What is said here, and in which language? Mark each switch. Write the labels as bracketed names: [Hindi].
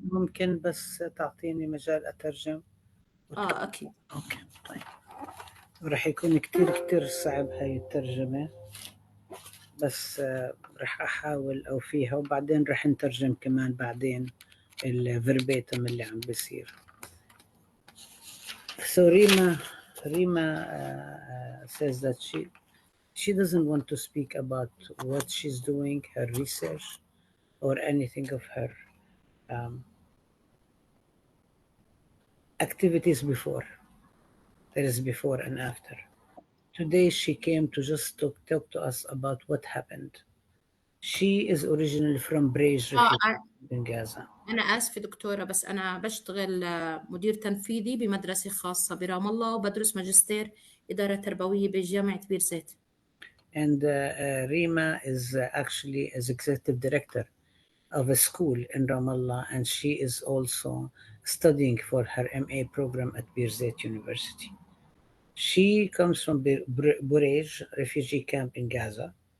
[Arabic] ممكن بس تعطيني مجال أترجم؟ أكيد. أوكي طيب. رح يكون كتير صعب هاي الترجمة. بس راح أحاول أوفيها وبعدين راح نترجم كمان بعدين الفيربيتم اللي عم بيصير. [English] So Rima says that she doesn't want to speak about what she's doing, her research, or anything of her um, activities before. There is before and after. Today she came to just talk to us about what happened. She is originally from Brej refugee in Gaza. [Arabic] أنا آسفة دكتورة، بس أنا بشتغل مدير تنفيذي بمدرسة خاصة برام الله، وبدرس ماجستير إدارة تربوية بجامعة بير زيت. [English] And Rima is actually as executive director of a school in Ramallah, and she is also studying for her MA program at Birzeit University. She comes from Burej refugee camp in Gaza.